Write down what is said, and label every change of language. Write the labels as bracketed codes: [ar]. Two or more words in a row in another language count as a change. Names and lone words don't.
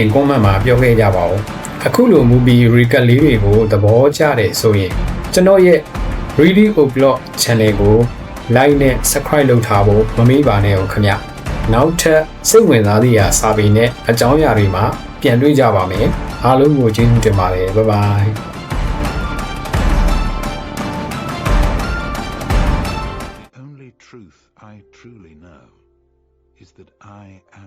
[my] ကွန်မန့်မှာပြောခဲ့ကြပါဦးအခုလိုမူဗီရီကတ်လေးတွေကိုသဘောကျတယ်ဆိုရင်ကျွန်တော်ရဲ့ Reading O'Blog Channel ကို like နဲ့ subscribe လုပ်ထားဖို့မမေ့ပါနဲ့ဦးခမရနောက်ထပ်စိတ်ဝင်စားသည့်စာပေနဲ့အကြောင်းအရာတွေမှာပြန်တွေ့ကြပါမယ်အားလုံးကိုကျေးဇူးတင်ပါတယ် [en] bye bye Truth I truly know is that I am